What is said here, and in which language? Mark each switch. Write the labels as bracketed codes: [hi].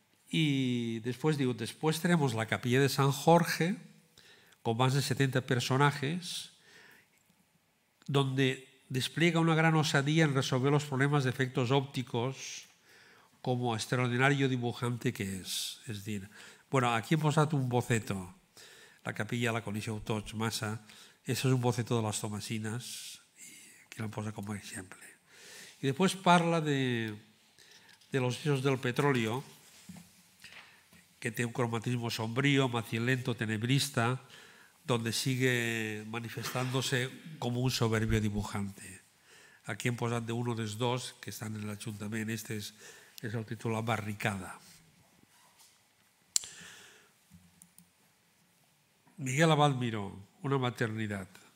[es] Y después digo, después tenemos la capilla de San Jorge, con más de 70 personajes, donde despliega una gran osadía en resolver los problemas de efectos ópticos como extraordinario dibujante que es. [ca] És dir, bueno, aquí hem posat un boceto. La capilla la coneixeu tots massa. Això és un boceto de les Tomasines, que l'han posat com a exemple. [es] Y después parla de los hechos del petróleo, que tiene un cromatismo sombrío, macilento, tenebrista, donde sigue manifestándose como un soberbio dibujante. [ca] Aquí hem posat d'un dels dos que estan en l'Ajuntament. Este és el títol La barricada. [es] Miguel Abad Miró, Una maternidad.